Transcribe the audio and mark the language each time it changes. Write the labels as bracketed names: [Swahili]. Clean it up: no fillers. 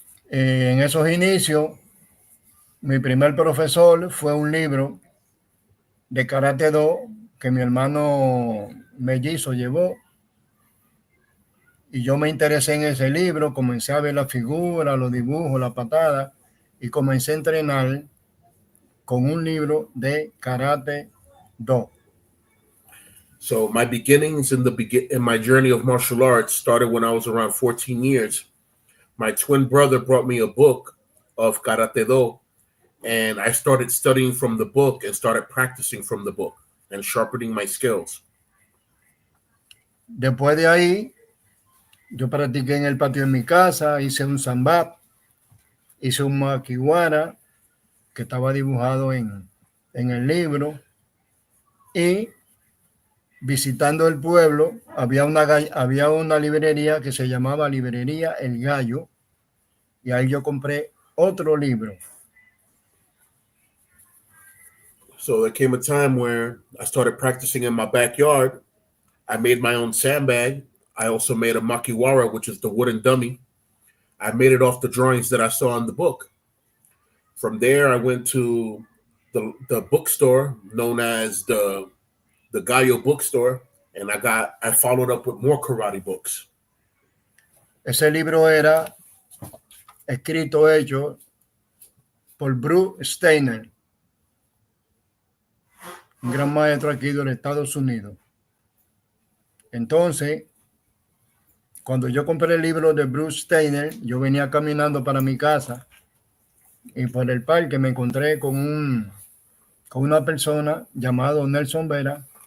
[Spanish] En esos inicios, mi primer profesor fue un libro de Karate Do que mi hermano mellizo llevó. Y yo me interesé en ese libro, comencé a ver la figura, los dibujos, la patada, y comencé a entrenar con un libro de Karate Do. [English] So my beginnings in my journey of martial arts started when I was around 14 years. My twin brother brought me a book of Karate Do, and I started studying from the book and started practicing from the book and sharpening my skills. [Spanish] Después de ahí, yo practiqué en el patio de mi casa, hice un sambap, hice un makiwara que estaba dibujado en el libro, y visitando el pueblo había una librería que se llamaba Librería El Gallo, y ahí yo compré otro libro. [English] So there came a time where I started practicing in my backyard. I made my own sandbag. I also made a makiwara, which is the wooden dummy. I made it off the drawings that I saw in the book. From there, I went to the bookstore known as the Gallo bookstore, and I followed up with more karate books. [Spanish] Ese libro era hecho por Bruce Steiner, un gran maestro aquí de los Estados Unidos. Entonces, cuando yo compré el libro de Bruce Steiner, yo venía caminando para mi casa y por el parque me encontré con una persona llamado Nelson Vera,